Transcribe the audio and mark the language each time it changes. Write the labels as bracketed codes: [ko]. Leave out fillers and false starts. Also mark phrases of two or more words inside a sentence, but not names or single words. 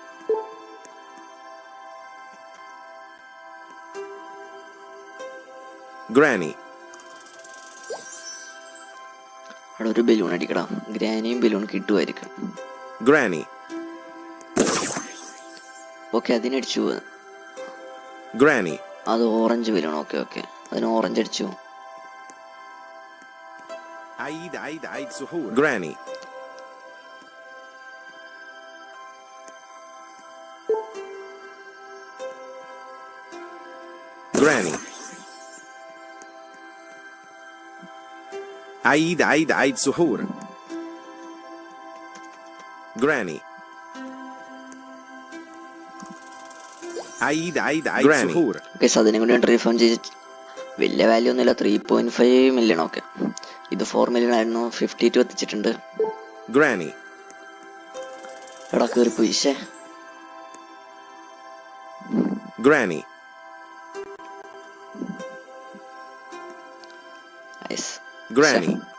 [ml] Granny. അവിടെ ഒരു ബലൂൺ അടിക്കടാ. ഗ്രാനിയും ബലൂൺ കിട്ടുമായിരിക്കും. Granny. ഓക്കെ അതിനടിച്ചു. Granny. അത് ഓറഞ്ച് ബലൂൺ. ഓക്കെ അതിന് ഓറഞ്ച് അടിച്ചു. Aid suhur. Granny. Granny. Aid suhur. Granny. Aid Granny. suhur. ഓക്കെ അതിനെ കൊണ്ട് റീഫണ്ട് ചെയ്ത് വലിയ വാല്യൂ ഒന്നുമില്ല. 3.5 മില്യൺ. ഓക്കെ ഇത് 4 മില്യൺ ആയിരുന്നു. 52 എത്തിച്ചിട്ടുണ്ട്. Granny. എടാ കയറിപ്പോയി. Granny. Granny.